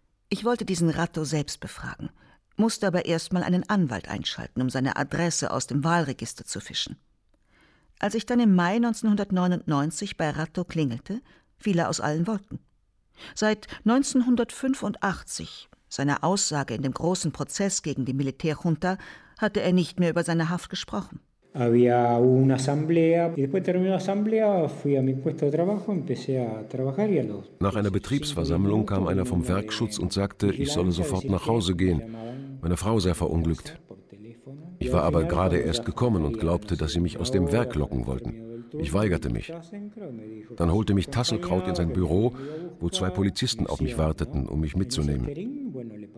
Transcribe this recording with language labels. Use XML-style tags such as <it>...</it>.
<de>Ich wollte diesen Ratto selbst befragen, musste aber erstmal einen Anwalt einschalten, um seine Adresse aus dem Wahlregister zu fischen. Als ich dann im Mai 1999 bei Ratto klingelte, fiel er aus allen Wolken. Seit 1985, Seine Aussage in dem großen Prozess gegen die Militärjunta hatte er nicht mehr über seine Haft gesprochen.</de> <es>Había una asamblea y después terminó la asamblea fui a mi puesto de trabajo empecé a trabajar y a los</es> <de>Nach einer Betriebsversammlung kam einer vom Werkschutz und sagte, ich solle sofort nach Hause gehen. Meine Frau sei verunglückt. Ich war aber gerade erst gekommen und glaubte, dass sie mich aus dem Werk locken wollten. Ich weigerte mich. Dann holte mich Tasselkraut in sein Büro, wo zwei Polizisten auf mich warteten, um mich mitzunehmen.</de>